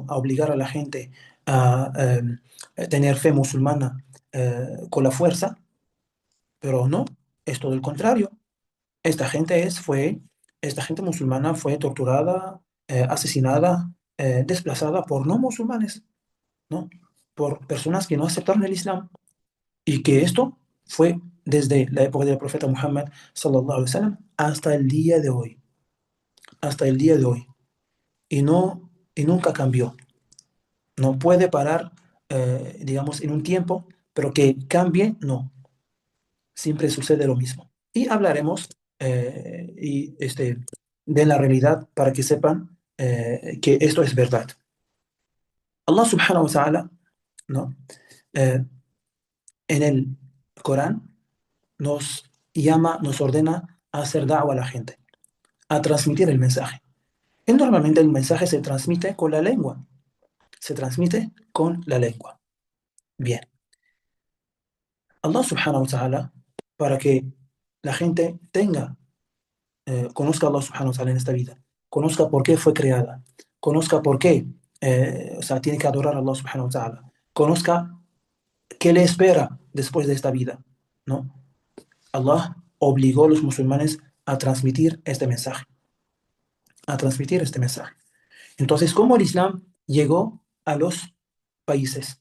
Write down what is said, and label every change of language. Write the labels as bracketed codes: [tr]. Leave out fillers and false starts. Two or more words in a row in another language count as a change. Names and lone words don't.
[es] A obligar a la gente a tener fe musulmana con la fuerza, pero no, es todo el contrario. Esta gente esta gente musulmana fue torturada, asesinada, desplazada por no musulmanes, ¿no? Por personas que no aceptaron el Islam. Y que esto fue desde la época del profeta Muhammad [ar] صلى الله عليه وسلم [es] hasta el día de hoy, hasta el día de hoy. Y nunca cambió. No puede parar, digamos, en un tiempo, pero que cambie, no. Siempre sucede lo mismo. Y hablaremos de la realidad para que sepan que esto es verdad. [ar] الله سبحانه وتعالى, [es] ¿no? Eh, en el Corán nos ordena a hacer da'wah a la gente, a transmitir el mensaje. Y normalmente el mensaje se transmite con la lengua, se transmite con la lengua. Bien, [ar] الله سبحانه وتعالى, [es] para que la gente conozca a [ar] الله سبحانه وتعالى [es] en esta vida, conozca por qué fue creada, conozca por qué, o sea, tiene que adorar a [ar] الله سبحانه وتعالى, [es] conozca qué le espera después de esta vida, ¿no? Allah obligó a los musulmanes a transmitir este mensaje, a transmitir este mensaje. Entonces, ¿cómo el Islam llegó a los países?